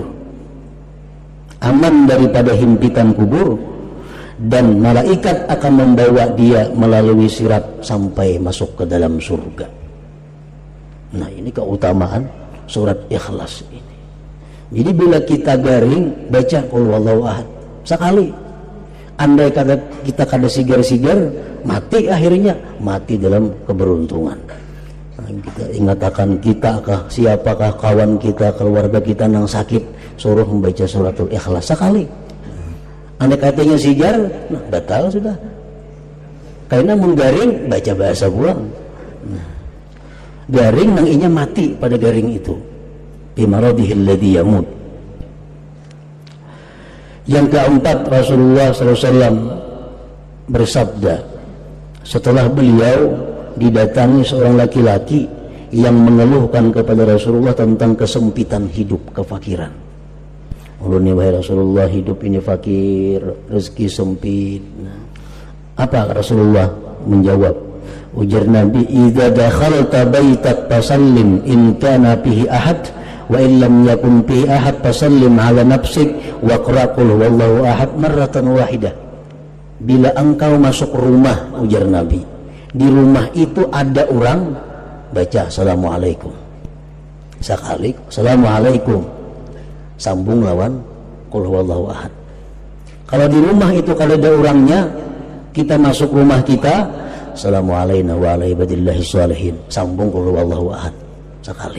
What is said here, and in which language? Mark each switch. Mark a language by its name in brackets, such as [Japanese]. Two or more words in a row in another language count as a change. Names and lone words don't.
[Indonesian] Aman daripada himpitan kubur. Dan malaikat akan membawa dia melalui sirat sampai masuk ke dalam surga. Nah, ini keutamaan surat Ikhlas ini. [Banjar] Jadi bila kita garing, baca [Arabic] قل هو الله أحد [Banjar] sekali. Andai kata kita kada sigar-sigar, mati akhirnya, mati dalam keberuntungan. Nah, kita ingatakan kita kah, siapakah kawan kita, keluarga kita yang sakit, suruh membaca suratul Ikhlas sekali. Andai katanya sigar, nah, batal sudah. Karena menggaring, baca bahasa buang. Nah, garing nang inya mati pada garing itu. [Arabic] بمرضه الذي يموت. [Indonesian] Yang keempat, Rasulullah SAW bersabda, setelah beliau didatangi seorang laki-laki yang mengeluhkan kepada Rasulullah tentang kesempitan hidup, kefakiran. Ulun, wahai Rasulullah, hidup ini fakir, rezeki sempit. Nah, apa Rasulullah menjawab? [Banjar] Ujar Nabi, [Arabic] "إذا دخلت بيتك فسلم إن كان فيه أحد وإن لم يكن فيه أحد فسلم على نفسك واقرأ قل هو الله أحد مرة واحدة." [Banjar] Bila engkau masuk rumah, ujar Nabi, di rumah itu ada orang, baca assalamualaikum sekali, assalamualaikum, sambung lawan [Arabic] قل هو الله أحد. [Indonesian] Kalau di rumah itu kalau ada orangnya, kita masuk rumah kita, [Arabic] السلام عليكم وعلى عباد الله الصالحين, [Indonesian] sambung [Arabic] قل هو الله أحد [Indonesian] sekali.